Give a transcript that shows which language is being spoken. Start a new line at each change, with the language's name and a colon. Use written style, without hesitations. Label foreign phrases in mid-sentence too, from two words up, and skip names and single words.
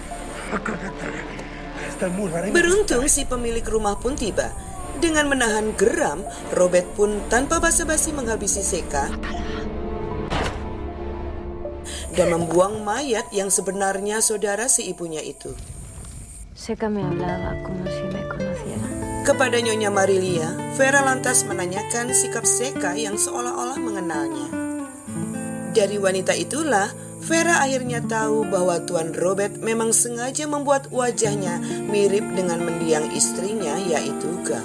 Indonesian: Beruntung si pemilik rumah pun tiba. Dengan menahan geram, Robert pun tanpa basa-basi menghabisi Seka dan membuang mayat yang sebenarnya saudara si ibunya itu.
Spanish: Seka me hablaba como si me conociera.
Indonesian: Kepada Nyonya Marilia, Vera lantas menanyakan sikap Seka yang seolah-olah mengenalnya. Dari wanita itulah, Vera akhirnya tahu bahwa Tuan Robert memang sengaja membuat wajahnya mirip dengan mendiang istrinya, yaitu Gal.